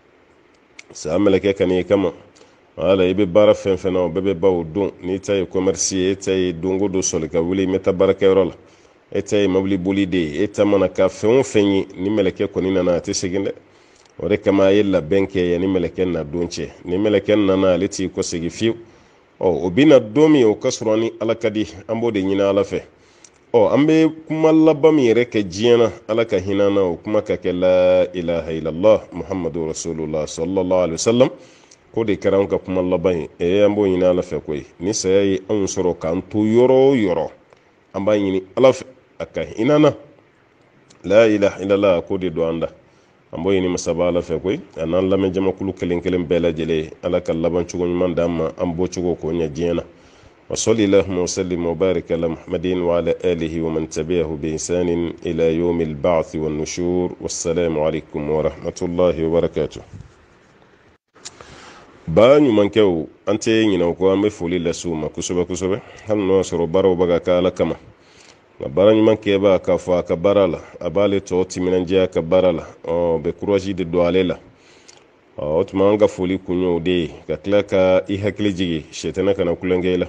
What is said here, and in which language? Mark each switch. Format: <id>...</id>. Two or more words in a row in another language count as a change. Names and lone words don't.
<bm>Saya mɛlɛkɛ ka n'i kama, wala i bɛ baara fɛn fɛn na o bɛɛ bɛ ban o don, n'i ta ye commerce ye, e ta ye dongo don sɔli ka wuli n bɛ taa baarakɛyɔrɔ la, e ta ye mobili boli de ye, e ta mana ka fɛn o fɛn ye ni mɛlɛkɛ kɔni nana a tɛ segin dɛ. O de kama a ye labɛn kɛ yanni mɛlɛkɛ na don cɛ, ni mɛlɛkɛ nana ale t'i kɔsegin fiyewu. O bɛna don min o ka sɔrɔ ni ala ka di, an b'o de ɲini ala fɛ. An bɛ kuma laban min yɛrɛ kɛ diɲɛ na, ala ka hinɛ na o kuma ka kɛ</bm> <ar>لا إله إلا الله محمد رسول الله صلى الله عليه وسلم,</ar> <bm>ko de kɛra an ka kuma laban ye. An b'o ɲini ala fɛ koyi, ni saya ye anw sɔrɔ k'an to yɔrɔ o yɔrɔ, an b'a ɲini ala fɛ a ka hinɛ na,</bm> <ar>لا إله إلا الله</ar> <bm>ko de don an da. An b'o ɲini masaba ala fɛ koyi, a n'an lamɛn jamakulu kelen kelen bɛɛ lajɛlen, ala ka labancogo ɲuman d'an ma, an bɔcogo k'o ɲɛ diɲɛ na.</bm> <ar>وصل اللهم وسلم وبارك على محمد وعلى آله ومن تبعه بإحسان إلى يوم البعث والنشور. والسلام عليكم ورحمة الله وبركاته.</ar> <bm>Ba ɲumankɛw, an tɛ ɲinɛ ko an bɛ foli lase u ma kosɛbɛ kosɛbɛ, hali n'o y'a sɔrɔ baaraw bɛ ka kɛ ala kama. Nka baara ɲuman kɛbaa k'a fɔ a ka baara la, a b'ale tɔ timinandiya a ka baara la, bɛ courage de don ale la. O tuma an ka foli kun y'o de ye, ka tila ka i hakili jigi sɛtana kana kulonkɛ i la.</bm>